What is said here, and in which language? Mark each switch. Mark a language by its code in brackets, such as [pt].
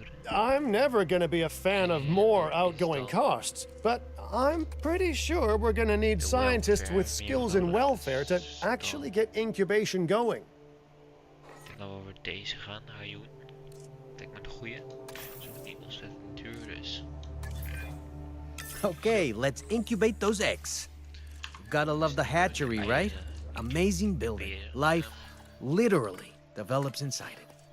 [en] I'm never going to be a fan of more outgoing costs, but I'm pretty sure we're going to need scientists with skills in welfare to actually get incubation going. [nl] Ik denk dat we over deze gaan, Hayoen. Ik denk maar de goeie. Zodat het niet ontzettend duur is. [en] Okay, let's incubate those eggs. Gotta love the hatchery, right? Amazing building. Life literally develops inside it.